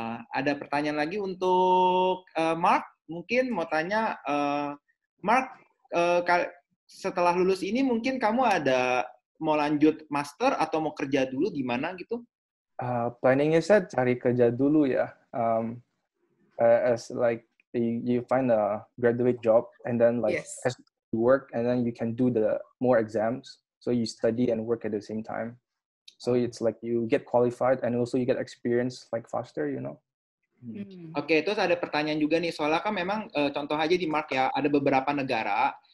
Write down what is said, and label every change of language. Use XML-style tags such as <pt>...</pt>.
<id>Ada pertanyaan lagi untuk Mark, mungkin mau tanya Mark, setelah lulus ini mungkin kamu ada mau lanjut master atau mau kerja dulu di mana gitu? Planningnya saya cari kerja dulu ya.</id> <en>As like you find a graduate job and then like as you work and then you can do the more exams. So you study and work at the same time. So it's like you get qualified and also you get experience like faster, you know.</en> <id>Oke, terus ada pertanyaan juga nih, soalnya kan memang contoh aja di Mark ya, ada beberapa negara</id>